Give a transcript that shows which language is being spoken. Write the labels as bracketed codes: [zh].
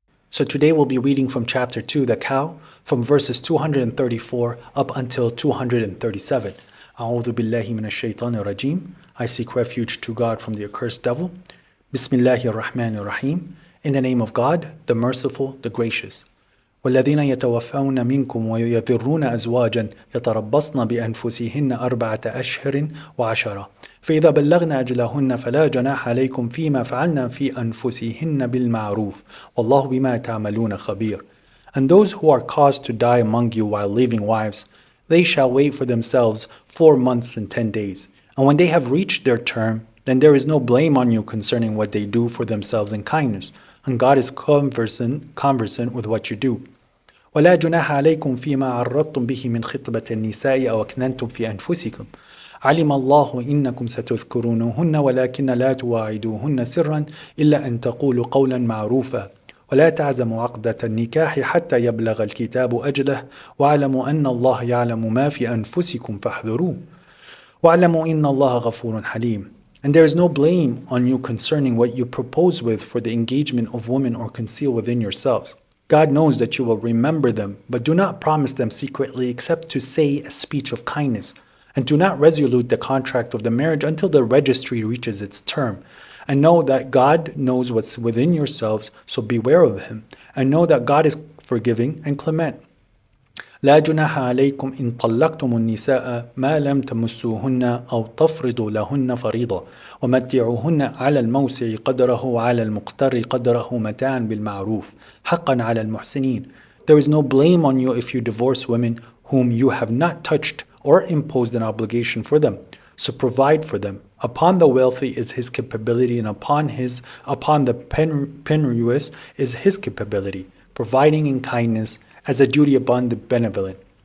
[en] So today we'll be reading from chapter 2, the cow, from verses 234 up until 237. [ar] A'udhu billahi minash shaitanir rajim. [en] I seek refuge to God from the accursed devil. [ar] Bismillahir Rahmanir Rahim. [en] In the name of God, the merciful, the gracious. [ar] والذين يتوفون منكم ويذرون أزواجا يتربصن بأنفسهن 4 أشهر و10 فإذا بلغن أجلهن فلا جناح عليكم فيما فعلن في أنفسهن بالمعروف والله بما تعملون خبير. [en] And those who are caused to die among you while leaving wives, they shall wait for themselves 4 months and 10 days. And when they have reached their term, then there is no blame on you concerning what they do for themselves in kindness. And God is conversant with what you do. [ar] ولا جناح عليكم فيما عرضتم به من خطبة النساء أو أكننتم في أنفسكم علم الله إنكم ستذكرونهن ولكن لا تواعدوهن سرا إلا أن تقولوا قولا معروفا ولا تعزموا عقدة النكاح حتى يبلغ الكتاب أجله واعلموا أن الله يعلم ما في أنفسكم فاحذروه واعلموا إن الله غفور حليم. [en] And there is no blame on you concerning what you propose with for the engagement of women or conceal within yourselves. God knows that you will remember them, but do not promise them secretly except to say a speech of kindness. And do not resolute the contract of the marriage until the registry reaches its term. And know that God knows what's within yourselves, so beware of Him. And know that God is forgiving and clement. [ar] لا جناح عليكم إن طلقتم النساء ما لم تمسوهن أو تفرضوا لهن فريضة ومتعوهن على الموسع قدره وعلى المقتر قدره متاعا بالمعروف حقا على المحسنين. [en] There is no blame on you if you divorce women whom you have not touched or imposed an obligation for them. So provide for them. Upon the wealthy is his capability, and upon the penurious is his capability, providing in kindness as a duty upon the benevolent.